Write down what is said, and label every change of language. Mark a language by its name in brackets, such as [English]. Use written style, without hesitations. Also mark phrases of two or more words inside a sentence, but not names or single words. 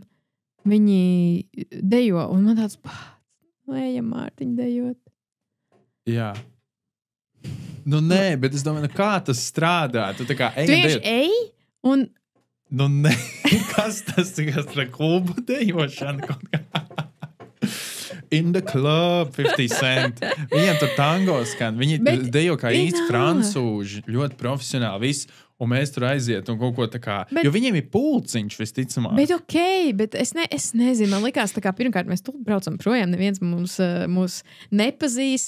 [Latvian] Viņi dejo. Un man tāds ejam, Mārtiņ, dejot. Jā. Nē, bet es domāju, kā tas strādā? Tu tā kā ej, dejot. Un... Nē, kas tas ir? Klubu dejošana kaut kā. [English] In the club, 50 cent. [Latvian] Viņiem tur tango skan. Viņi dejo kā īsti francūži, ļoti profesionāli viss. Un mēs tur aiziet un kaut ko tā kā... Jo viņiem ir pulciņš visticamāk. Bet es nezinu. Man likās, tā kā pirmkārt mēs tur braucam projām, neviens mūs nepazīs.